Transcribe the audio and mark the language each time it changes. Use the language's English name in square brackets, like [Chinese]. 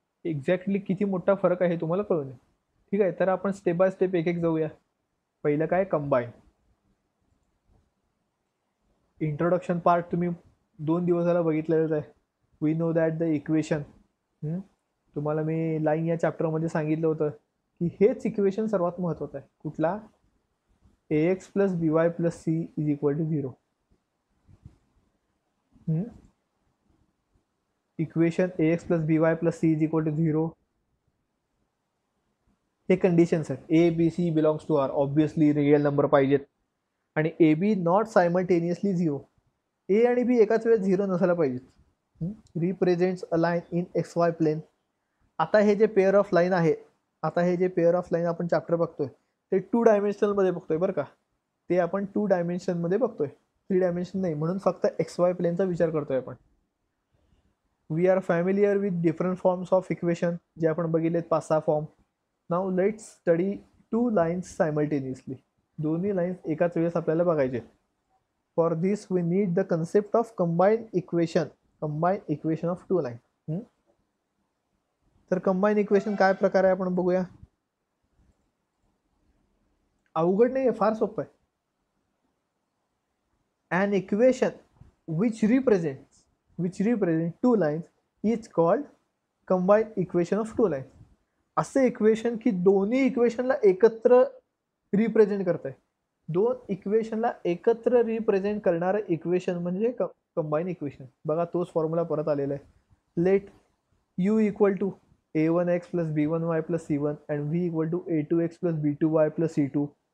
[Marathi] Exactly किती मोठा फरक आहे हे तुम्हाला कळून येईल. ठीक आहे. तर आपण स्टेप बाय स्टेप एक एक जाऊया. पहिलं काय, कंबाईन. इंट्रोडक्शन पार्ट तुम्ही 2 दिवसाला बघितलेलंच आहे. [English] we know that the equation, [Marathi] तुम्हाला मी लाईन या चॅप्टरमध्ये सांगितलं होतं की हेच इक्वेशन सर्वात महत्त्वाचं आहे. कुठला, [English] ax plus b y plus c is equal to 0. Equation ax plus b y plus c is equal to 0 [Marathi] हे कंडिशन्स आहेत. [English] a b c belongs to R, [Marathi] obviously real number पाहिजेत. आणि [English] a b not simultaneously 0, [Marathi] ए आणि बी एकाच वेळेस 0 नसायला पाहिजेत. [English] Represents a line in x y plane. [Marathi] आता हे जे पेअर ऑफ लाईन आहे, आता हे जे पेअर ऑफ लाईन आपण चॅप्टर बघतोय ते 2 डायमेन्शनलमध्ये बघतोय बरं का. ते आपण 2 डायमेन्शनमध्ये बघतोय, 3 डायमेन्शन नाही, म्हणून फक्त एक्स वाय प्लेनचा विचार करतोय आपण. [English] we are familiar with different forms of equation, [Marathi] जे आपण बघितलेत 5-6 form. [English] Now let's study 2 lines simultaneously. [Marathi] दोन्ही लाईन्स एकाच वेळेस आपल्याला बघायचे. [English] For this we need the concept of combine equation of 2 line. [Marathi] तर कंबाईन इक्वेशन काय प्रकार आहे आपण बघूया. अवघड नाही आहे, फार सोपं आहे. [English] an equation which represents 2 lines is called combined equation of 2 lines. [Marathi] असे इक्वेशन की दोन्ही इक्वेशनला एकत्र रिप्रेझेंट करत आहे. 2 इक्वेशनला एकत्र रिप्रेझेंट करणारं इक्वेशन म्हणजे कंबाईन इक्वेशन. बघा तोच फॉर्म्युला परत आलेला आहे. [English] Let u equal to a1x plus b1y plus c1 and v equal to a2x plus b2y plus c2.